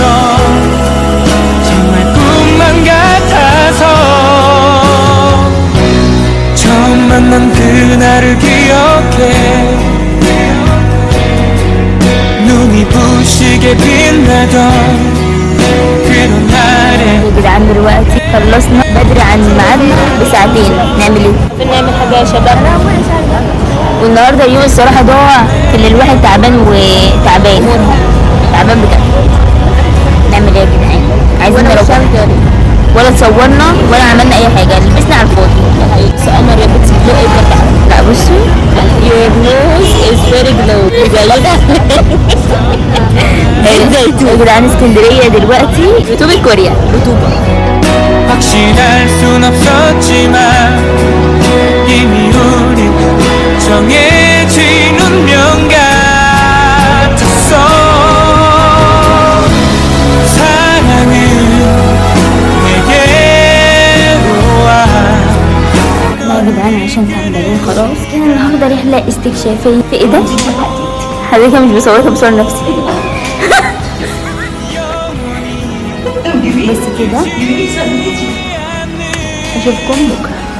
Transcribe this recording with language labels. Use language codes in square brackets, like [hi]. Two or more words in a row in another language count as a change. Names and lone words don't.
[ko] 정말 꿈만 같아서 처음 만난 그날을 기억해. 눈이 부시게 빛나던 그런 날에. [ar] يا جدعان دلوقتي خلصنا بدري عن ميعادنا بساعتين. نعمل ايه؟ نعمل حاجه يا شباب. والنهارده اليوم الصراحه ضاع في اللي الواحد تعبان وتعبان تعبان بجد. نعمل ايه يا جدعان؟ عايزين نروح ولا تصورنا ولا عملنا اي حاجه، لبسنا على الفاضي. قمر يا بنتي بلو ايه بجد؟ لا بصوا [en] your nose is very glow. [ar] زي ده يا جدعان. اسكندريه دلوقتي رطوبه كوريا. رطوبه [ko] 확실할 순 없었지만 이미 우린 정해진 운명 같았어. 사랑은 내게로 와. [ar] لا يا جدعان عشان تعبانين خلاص كده. النهارده رحله استكشافيه في ايه ده؟ حضرتك مش بصورها بصور نفسي. بس كده اشوفكم بكره.